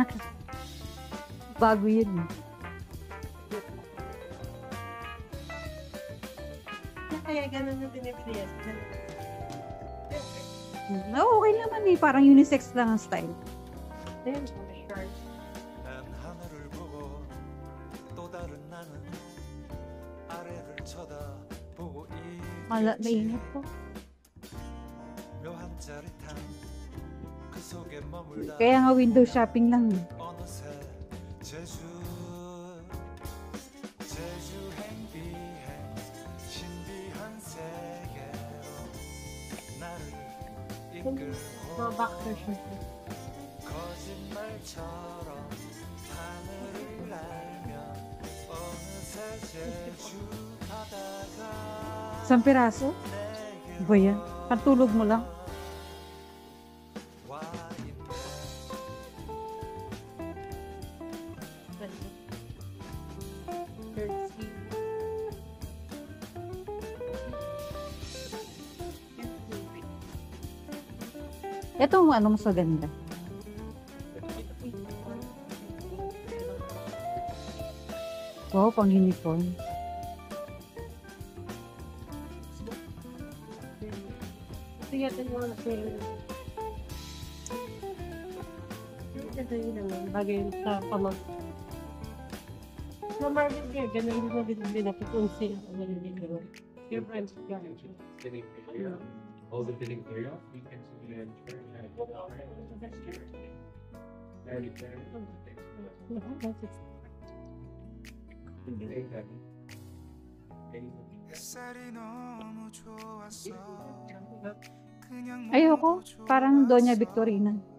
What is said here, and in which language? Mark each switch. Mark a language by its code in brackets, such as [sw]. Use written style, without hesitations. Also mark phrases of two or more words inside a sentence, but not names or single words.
[tl] Bago yun. Kaya ganun na binibigyan. No, okay naman eh. Parang unisex lang ang style. [en] Then, short. [ko] 난 하늘을 보고 또 다른 나는 아래를 쳐다보고 [tl] Mainit po. [ko] 묘한 짜릿한 그 속에 머물다 [tl] Kaya nga [en] window shopping [tl] lang eh. [ko] 어느새 제주 행비행 신비한 세계로 나를 [tl] Mga back version. [ko] 거짓말처럼 하늘을 날며 어느새 제주 바다가 [tl] Isang piraso? Ba yan? Pantulog mo lang? [ko] 와 있네. [tl] Ito ano mas maganda. Wow, pang uniform. Sige, ito yung mga sale. Ito yun naman, bagay sa pamag. Sa market niya, ganun din na binapit kung sila ang naliligaw. [en] Your friends got it. All the fitting area, you can see the [tl] Ayoko, parang Doña Victorina.